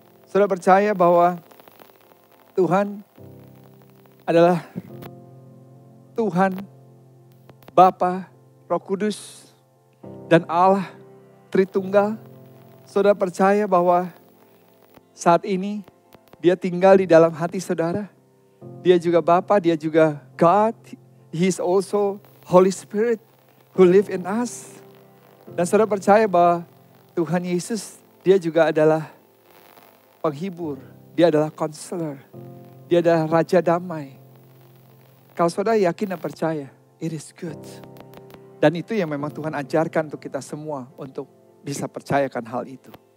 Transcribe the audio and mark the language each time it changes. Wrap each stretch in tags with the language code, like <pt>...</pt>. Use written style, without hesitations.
<id>Saudara percaya bahwa Tuhan adalah Tuhan, Bapa, Roh Kudus, dan Allah Tritunggal? Saudara percaya bahwa saat ini Dia tinggal di dalam hati saudara? Dia juga Bapa, Dia juga God.</id> <en>He is also Holy Spirit who live in us.</en> <id>Dan saudara percaya bahwa Tuhan Yesus, Dia juga adalah penghibur. Dia adalah counselor. Dia adalah Raja Damai. Kalau saudara yakin dan percaya,</id> <en>it is good.</en> <id>Dan itu yang memang Tuhan ajarkan untuk kita semua untuk bisa percayakan hal itu.</id>